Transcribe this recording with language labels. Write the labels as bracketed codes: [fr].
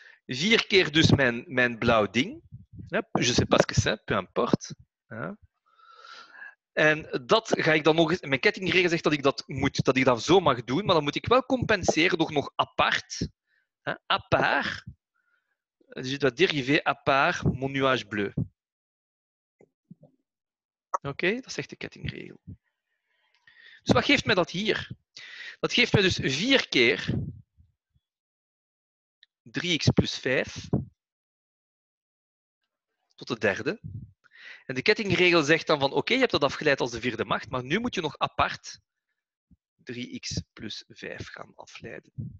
[nl] 4 keer dus mijn blauw ding. [fr] Je sais pas ce que c'est, peu importe. [nl] Hein? En dat ga ik dan nog eens. Mijn kettingregel zegt dat ik dat zo mag doen, maar dan moet ik wel compenseren door nog apart. [fr] Hein? À part. Je dois dériver à part mon nuage bleu. [nl] Oké, dat zegt de kettingregel. Dus wat geeft mij dat hier? Dat geeft mij dus 4 keer 3x plus 5 tot de derde. En de kettingregel zegt dan van oké, je hebt dat afgeleid als de vierde macht, maar nu moet je nog apart 3x plus 5 gaan afleiden.